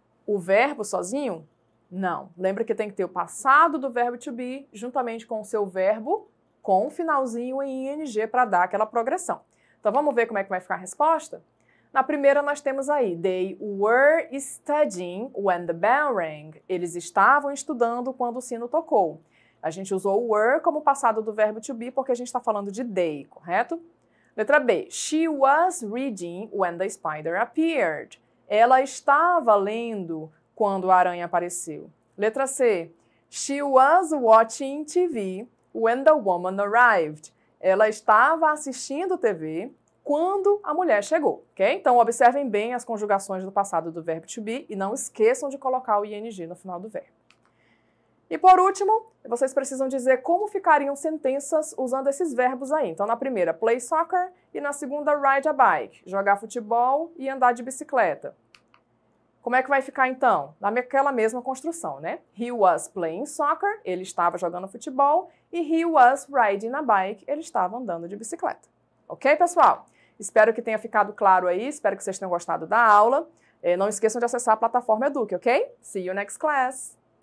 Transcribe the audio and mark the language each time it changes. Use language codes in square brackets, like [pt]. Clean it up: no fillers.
[pt] O verbo sozinho? Não. Lembra que tem que ter o passado do verbo to be, juntamente com o seu verbo, com o finalzinho em ing para dar aquela progressão. Então, vamos ver como é que vai ficar a resposta? Na primeira, nós temos aí, [en] they were studying when the bell rang. [pt] Eles estavam estudando quando o sino tocou. A gente usou o were como passado do verbo to be, porque a gente está falando de they, correto? Letra B, [en] she was reading when the spider appeared. [pt] Ela estava lendo quando a aranha apareceu. Letra C, [en] she was watching TV when the woman arrived. [pt] Ela estava assistindo TV quando a mulher chegou, ok? Então, observem bem as conjugações do passado do verbo to be e não esqueçam de colocar o ing no final do verbo. E por último, vocês precisam dizer como ficariam sentenças usando esses verbos aí. Então, na primeira, [en] play soccer, [pt] e na segunda, [en] ride a bike, [pt] jogar futebol e andar de bicicleta. Como é que vai ficar, então? Naquela mesma construção, né? [en] He was playing soccer, [pt] ele estava jogando futebol, e [en] he was riding a bike, [pt] ele estava andando de bicicleta. Ok, pessoal? Espero que tenha ficado claro aí, espero que vocês tenham gostado da aula. Não esqueçam de acessar a plataforma Eduque, ok? [en] See you next class!